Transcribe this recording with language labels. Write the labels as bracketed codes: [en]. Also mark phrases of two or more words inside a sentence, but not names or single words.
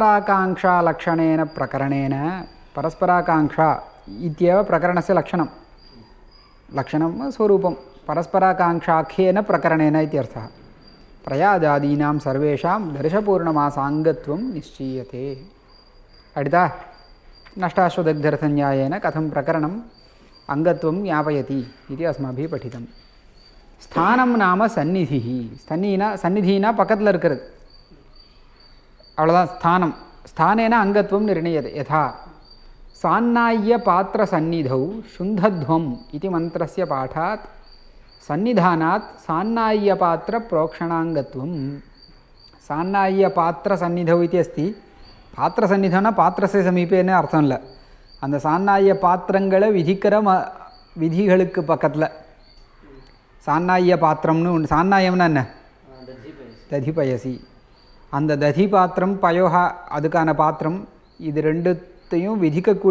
[sa] परस्पराकांक्षालक्षणेन प्रकरणेन परस्पराकाङ्क्षा इत्येव प्रकरणस्य लक्षणं स्वरूपं परस्पराकाङ्क्षाख्येन प्रकरणेन इत्यर्थः प्रयाजादीनां सर्वेषां दर्शपूर्णमासाङ्गत्वं निश्चीयते अडिता नष्टाश्वदग्धरसन्यायेन कथं प्रकरणम् अङ्गत्वं ज्ञापयति इति अस्माभिः पठितं स्थानं नाम सन्निधिः सन्निधिना [ta] பக்கத்தில் இருக்கிறது அவ்வளோதான் [sa] स्थानं स्थानेन अङ्गत्वं निर्णयते यथा सान्नाय्यपात्रसन्निधौ शुन्धध्वम् इति मन्त्रस्य पाठात् सन्निधानात् सान्नाय्यपात्रप्रोक्षणाङ्गत्वं सान्नाय्यपात्रसन्निधौ इति अस्ति पात्रसन्निधौ न पात्रस्य समीपे न अर्थम् [ta] இல்லை அந்த சான்னாய பாத்திரங்களை விதிக்கிற விதிகளுக்கு பக்கத்தில் சான்னாய பாத்திரம்னு ஒன்று சான்னாயம்னா என்ன [sa] दधि पयसि [ta] அந்த ததி பாத்திரம் பயோகா அதுக்கான பாத்திரம் இது ரெண்டுத்தையும் விதிக்கக்கூடிய